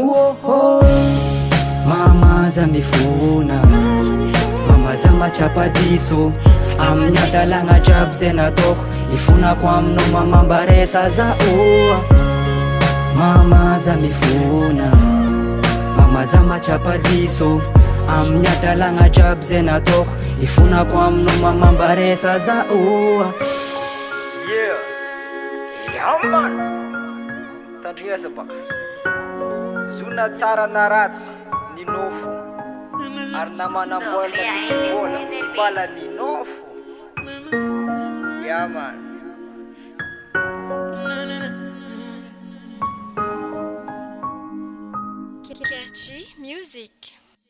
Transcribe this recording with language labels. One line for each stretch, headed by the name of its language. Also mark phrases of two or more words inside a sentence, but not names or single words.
Malagasy: Mama za mifona, mama za machapadiso, amin'ny adalagna jiaby zay nataoko, ifonako aminao mama mba resa za oa. Mama za mifona, mama za machapadiso, amin'ny adalagna jiaby zay nataoko, ifonako aminao mama mba resa za oa.
English: Yeah, yeah man.
Malagasy: Tandrinesa baka. Zona tsara na ratsy ninofo, ary namanambola tsisy vola bala ninofo.
English: Yeah man. Kerchi Music.